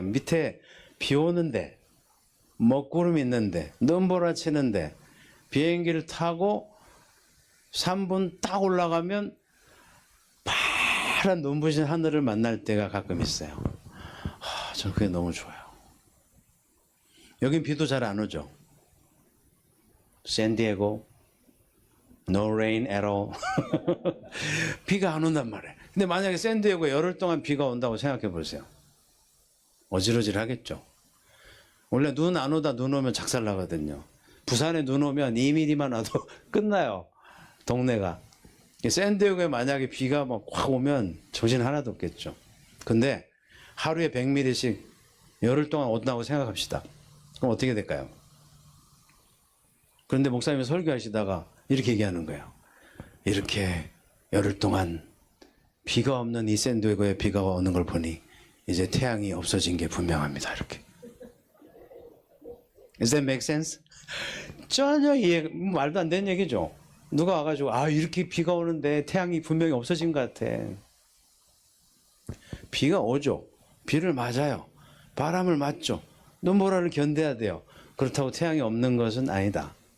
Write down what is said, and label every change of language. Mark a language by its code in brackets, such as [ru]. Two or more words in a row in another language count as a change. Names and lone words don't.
[ko] 밑에 비 오는데 먹구름 있는데 눈보라 치는데 비행기를 타고 3분 딱 올라가면 파란 눈부신 하늘을 만날 때가 가끔 있어요. 저는 그게 너무 좋아요. 여긴 비도 잘 안 오죠. [en] 샌디에고 no rain at all. [ko] 비가 안 온단 말이에요. 근데 만약에 샌디에고에 열흘 동안 비가 온다고 생각해 보세요. 어지러질하겠죠. 원래 눈 안 오다 눈 오면 작살 나거든요. 부산에 눈 오면 2mm만 와도 끝나요. 동네가. 샌디에고에 만약에 비가 막 확 오면 정신 하나도 없겠죠. 근데 하루에 100mm씩 열흘 동안 온다고 생각합시다. 그럼 어떻게 될까요? 그런데 목사님이 설교하시다가 이렇게 얘기하는 거예요. 이렇게 열흘 동안 비가 없는 이 샌디에고에 비가 오는 걸 보니 이제 태양이 없어진 게 분명합니다. 이렇게. [en] Does that make sense? [ko] 전혀 말도 안 되는 얘기죠. 누가 와가지고 이렇게 비가 오는데 태양이 분명히 없어진 것 같아. 비가 오죠. 비를 맞아요. 바람을 맞죠. 눈보라를 견뎌야 돼요. 그렇다고 태양이 없는 것은 아니다.